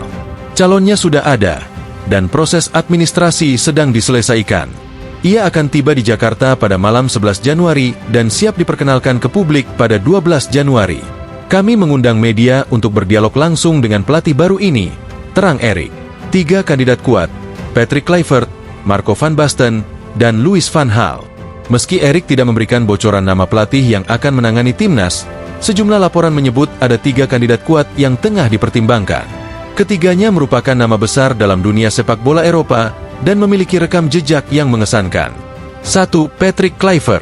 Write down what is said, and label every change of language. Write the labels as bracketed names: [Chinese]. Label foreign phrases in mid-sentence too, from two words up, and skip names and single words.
[Indonesian] Calonnya sudah ada, dan proses administrasi sedang diselesaikan. Ia akan tiba di Jakarta pada malam 11 Januari dan siap diperkenalkan ke publik pada 12 Januari. Kami mengundang media untuk berdialog langsung dengan pelatih baru ini, terang Erick. 3 kandidat kuat, Patrick Kluivert, Marco van Basten, dan Louis van Gaal. Meski Erick tidak memberikan bocoran nama pelatih yang akan menangani Timnas, sejumlah laporan menyebut ada 3 kandidat kuat yang tengah dipertimbangkan. Ketiganya merupakan nama besar dalam dunia sepak bola Eropa dan memiliki rekam jejak yang mengesankan. 1. Patrick Kluivert.